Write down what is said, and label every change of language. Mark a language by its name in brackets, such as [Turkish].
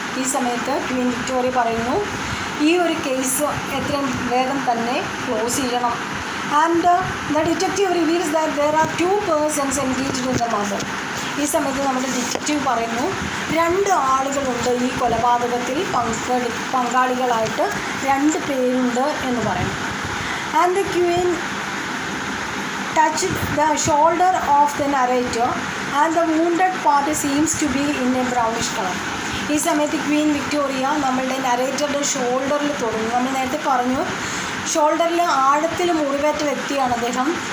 [Malayalam] ഈ സമയത്ത് Queen Victoria പറയുന്നു ഈ ഒരു കേസ് എത്രയും വേഗം തന്നെ ക്ലോസ് ചെയ്യണം. [English] And the detective reveals that there are 2 persons engaged in the murder. [Malayalam] ഈ സമയത്ത് നമ്മുടെ ഡിറ്റക്റ്റീവ് പറയുന്നു 2 ആളുകളുണ്ട് ഈ കൊലപാതകത്തിൽ പങ്കാളികളായിട്ട്, 2 പേരുണ്ട് എന്ന് പറയുന്നു. [English] And the queen touched the shoulder of the narrator and the wounded part seems to be in a brownish color. [Malayalam] ഈ സമയത്ത് ക്വീൻ വിക്ടോറിയ നമ്മളുടെ നരേറ്ററുടെ ഷോൾഡറിൽ തൊടുന്നു. നമ്മൾ നേരത്തെ പറഞ്ഞു ഷോൾഡറിൽ ആഴത്തിൽ മുറിവേറ്റ വ്യക്തിയാണ് അദ്ദേഹം.